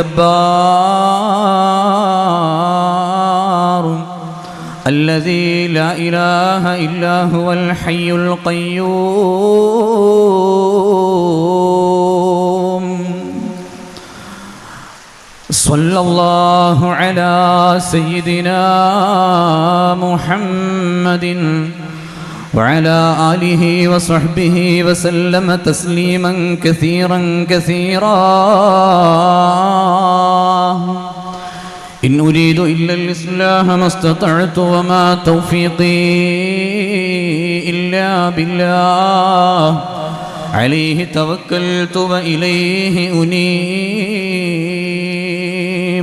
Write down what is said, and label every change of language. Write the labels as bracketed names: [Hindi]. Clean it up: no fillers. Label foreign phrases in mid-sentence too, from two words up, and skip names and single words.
[Arabic] جبار الذي لا إله إلا هو الحي القيوم. صلى الله على سيدنا محمد وعلى آله وصحبه وسلم تسليما كثيرا كثيرا. إن أريد إلا الإصلاح ما استطعت وما توفيقي إلا بالله عليه توكلت وإليه أنيب.